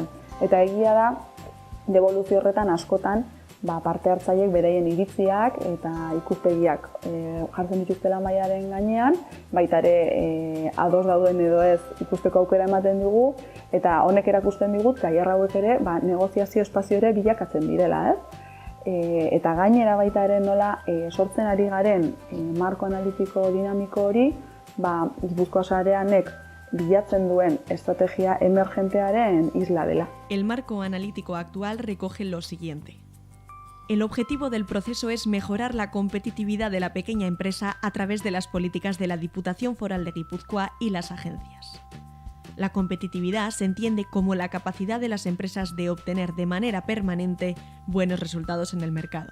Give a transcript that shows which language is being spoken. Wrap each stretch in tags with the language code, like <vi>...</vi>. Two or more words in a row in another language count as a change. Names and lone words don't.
<eu>Eta egia da, deboluzio horretan askotan parte hartzaileek beraien iritziak eta ikuspegiak jartzen dituztela mailaren gainean, baita ere ados dauden edo ez ikusteko aukera ematen dugu, eta honek erakusten digut tailer hauek ere negoziazio espazio ere bilakatzen direla, ez? Eta gainera baita ere nola sortzen ari garen marko analitiko dinamiko hori, Gipuzkoa sareanek bilatzen duen estrategia emergentearen isla dela.</eu> <es>El marco analítico actual recoge lo siguiente. El objetivo del proceso es mejorar la competitividad de la pequeña empresa a través de las políticas de la Diputación Foral de Guipúzcoa y las agencias. La competitividad se entiende como la capacidad de las empresas de obtener de manera permanente buenos resultados en el mercado.</es>